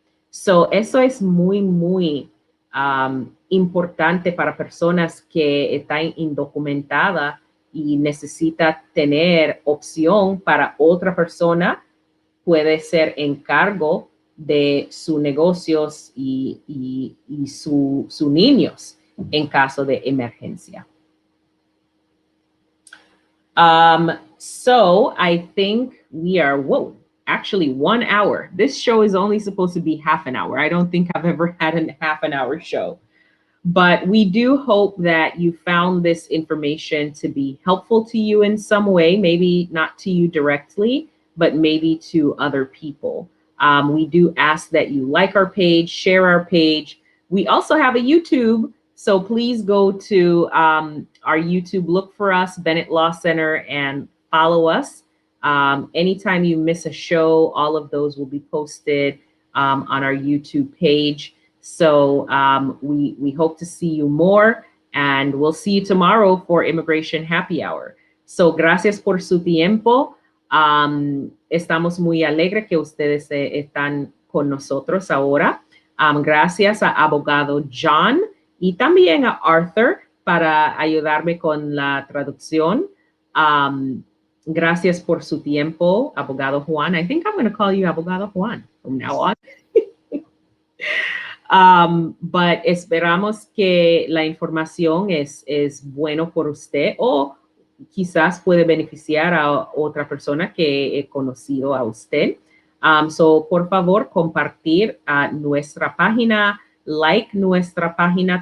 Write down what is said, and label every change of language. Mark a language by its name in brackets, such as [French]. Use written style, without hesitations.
[Spanish] Eso es muy, muy importante para personas que están indocumentadas y necesita tener opción para otra persona. Puede ser encargo de sus negocios y sus niños en caso de emergencia. [English] So I think we are, actually 1 hour. This show is only supposed to be half an hour. I don't think I've ever had a half an hour show. But we do hope that you found this information to be helpful to you in some way, maybe not to you directly, but maybe to other people. We do ask that you like our page, share our page. We also have a YouTube, so please go to our YouTube, look for us, Bennett Law Center, and follow us. Anytime you miss a show, all of those will be posted on our YouTube page. So we hope to see you more, and we'll see you tomorrow for Immigration Happy Hour. [Spanish] So gracias por su tiempo. Estamos muy alegres que ustedes están con nosotros ahora. Gracias a abogado John y también a Arthur para ayudarme con la traducción. Gracias por su tiempo, abogado Juan. [English] I think I'm going to call you abogado Juan from now on. [Spanish] But esperamos que la información es bueno por usted o quizás puede beneficiar a otra persona que he conocido a usted. So, por favor, compartir nuestra página, like nuestra página.